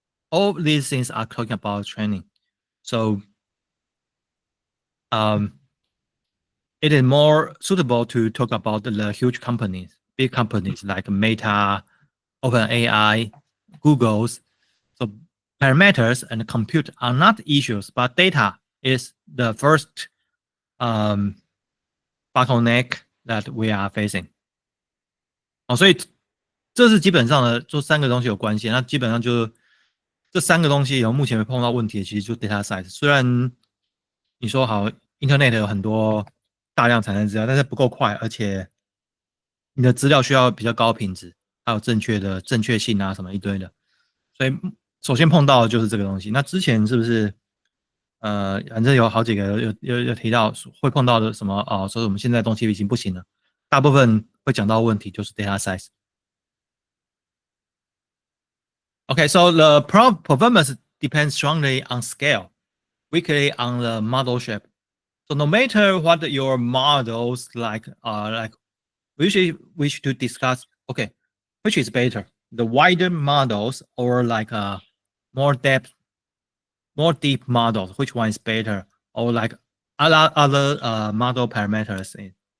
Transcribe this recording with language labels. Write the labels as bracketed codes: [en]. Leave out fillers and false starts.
[en] All these things are talking about training. So it is more suitable to talk about the huge companies, big companies like Meta, OpenAI, Google's. So parameters and compute are not issues, but data is the first bottleneck that we are facing. [zh] 所以这是基本上的，就三个东西有关系。那基本上就这三个东西，目前会碰到问题，其实就 data size。虽然你说好 ，Internet 有很多大量产生资料，但是不够快，而且你的资料需要比较高品质，还有正确性啊什么一堆的。所以首先碰到的就是这个东西。那之前是不是反正有好几个有提到会碰到的什么所以我们现在东西已经不行了。大部分会讲到问题就是 data size。 [en] Okay, so the performance depends strongly on scale, weakly on the model shape. So no matter what your models like we should discuss, okay, which is better, the wider models or like more depth, more deep models, which one is better, or like other model parameters.